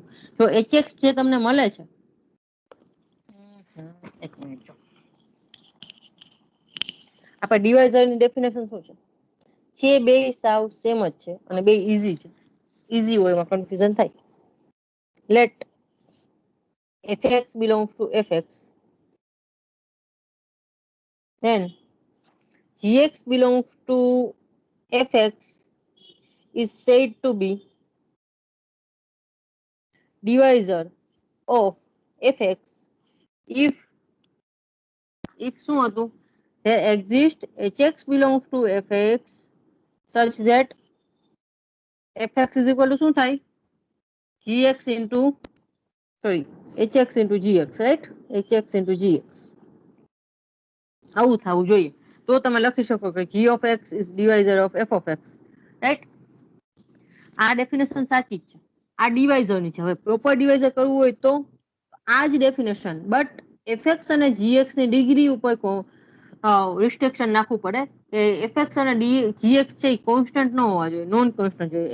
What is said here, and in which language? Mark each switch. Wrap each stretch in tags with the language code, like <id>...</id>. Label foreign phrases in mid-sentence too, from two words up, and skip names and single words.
<gu>જો hx જે તમને મળે છે, એક મિનિટ જો, આપણે ડિવાઇઝર ની ડેફિનેશન શું છે? છે બે સાવ સેમ જ છે અને બે ઈઝી છે. ઈઝી હોય એમાં કન્ફ્યુઝન થાય.</gu> <en>લેટ fx belongs to fx, then gx belongs to fx is said to be divisor of fx if</en> <gu>શું હતું?</gu> <en>there exists hx belongs to fx such that fx is equal to</en> <gu>શું થાય?</gu> <en>gx into hx into gx, right? hx into gx</en> <gu>આવું થવું જોઈએ તો તમે લખી શકો કે</gu> <en>g of x is divisor of f of x, રાઈટ?</en> <gu>આ ડેફિનેશન સાચી જ છે, આ ડિવાઇઝર ની છે. હવે</gu> <en>proper divisor</en> <gu>કરવું હોય તો આ જ ડેફિનેશન, બટ fx અને gx ની ડિગ્રી ઉપર રિસ્ટ્રિક્શન નાખવું પડે કે fx અને gx છે એ કોન્સ્ટન્ટ ન હોવા જોઈએ,</gu> <en>non constant</en> <gu>જોઈએ.</gu>